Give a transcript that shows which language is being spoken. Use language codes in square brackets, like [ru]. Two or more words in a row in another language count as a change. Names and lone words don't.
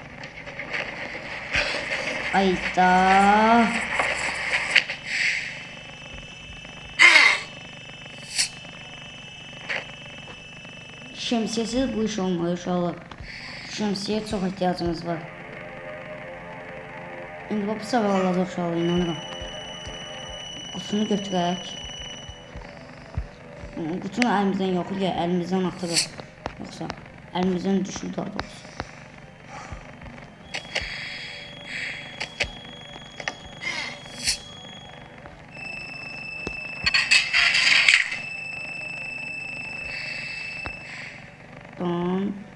[tr] Ayda. Şemsiyesiz bu iş olmuyor inşallah. Şemsiye çok ihtiyacımız var. [az] İndi bu sefer alacaq uşaqlar, inanıram. Qutunu götürək. Qutunu əlimizdən yox, ya əlimizdən atırıq. Yoxsa əlimizdən düşür daha doğrusu. Don.